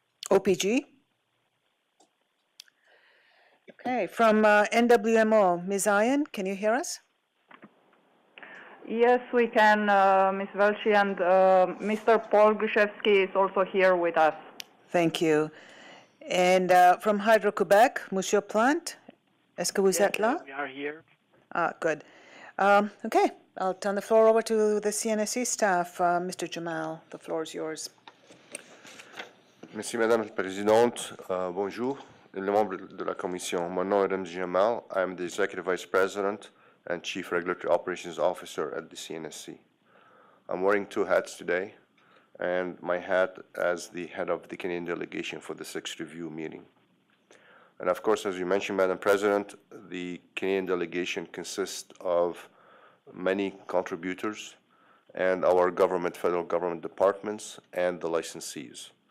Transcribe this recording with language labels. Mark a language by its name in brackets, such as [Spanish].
[English] OPG? Okay, from NWMO, Ms. Ian, can you hear us? Yes, we can, Ms. Velshi, and Mr. Paul Gruszewski is also here with us. Thank you. And from Hydro-Quebec, [French] Monsieur Plante, est-ce que vous êtes là? [English] We are here. Ah, good. Okay, I'll turn the floor over to the CNSC staff. Mr. Jamal, the floor is yours. [French] Merci, Madame la Présidente. Bonjour, les membres de la Commission. Mon nom est Ramzi Jamal. [English] I am the Executive Vice President and Chief Regulatory Operations Officer at the CNSC. I'm wearing two hats today, and my hat as the head of the Canadian delegation for the 6th review meeting. And of course, as you mentioned, Madam President, the Canadian delegation consists of many contributors and our government, federal government departments, and the licensees.